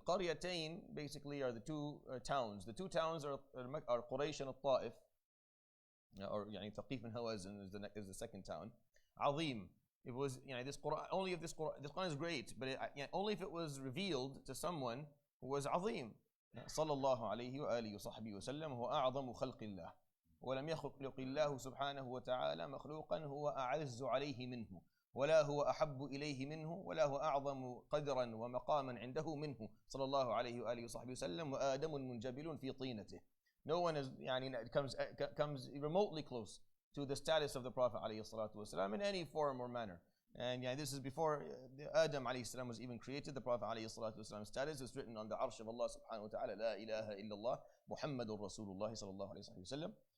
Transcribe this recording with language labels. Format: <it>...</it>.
<en>الْقَرْيَتَيْن basically are the two towns. The two towns are Quraysh and Ta'if, or Thaqif and Hawazin is the second town.</en> <ar>عظيم.</ar> <en>It was, this Quran, only if this Quran is great, but only if it was revealed to someone who was عظيم.</en> <ar>صلى الله عليه وآله وصحبه وسلم هو أعظم خلق الله ولم يخلق الله سبحانه وتعالى مخلوقا هو أعز عليه منه ولا هو أحب إليه منه ولا هو أعظم قدرا ومقاما عنده منه صلى الله عليه وآله وصحبه وسلم وآدم منجبل في طينته.</ar> <en>No one is, comes remotely close to the status of the Prophet ﷺ in any form or manner. And this is before Adam ﷺ was even created. The Prophet ﷺ status is written on the arsh of Allah subhanahu wa ta'ala, La ilaha illallah Muhammadur Rasulullah sallallahu alayhi wa sallam.</en>